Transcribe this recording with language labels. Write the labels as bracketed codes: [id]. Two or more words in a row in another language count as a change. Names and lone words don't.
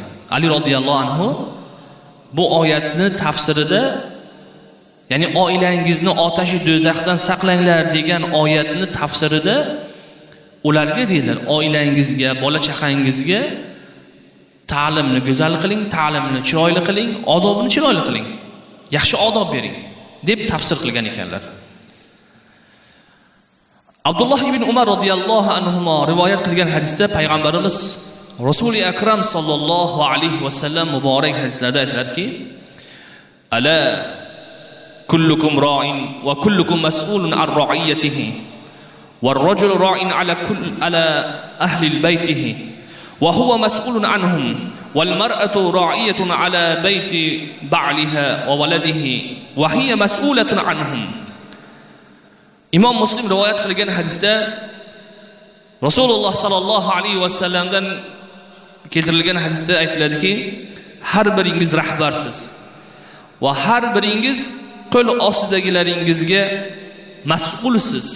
[uz] Ali radhiyallohu anhu bu oyatni tafsirida, ya'ni oilangizni otashi do'zaxdan saqlanglar degan oyatni tafsirida ularga deydilar, oilangizga, bola chaqangizga ta'limni go'zal qiling, ta'limni chiroyli qiling, odobini chiroyli qiling, yaxshi odob bering deb tafsir qilgan ekanlar. Abdulloh ibn Umar radhiyallohu anhuma rivoyat qilgan hadisda payg'ambarimiz Rasuli akram sallallohu alayhi va sallam muborak hadislarda aytadilarki, [ar] ألا كلكم راع وكلكم مسؤول عن رعيته والرجل راع على أهل بيته وهو مسؤول عنهم والمرأة راعية على بيت بعلها وولده وهي مسؤولة عنهم. [uz] Imom Muslim rivoyat qilgan hadisda Rasululloh sallallohu alayhi va sallamdan keltirilgan hadisda aytiladiki, har biringiz rahbarsiz va har biringiz qo'l ostidagilaringizga mas'ulsiz.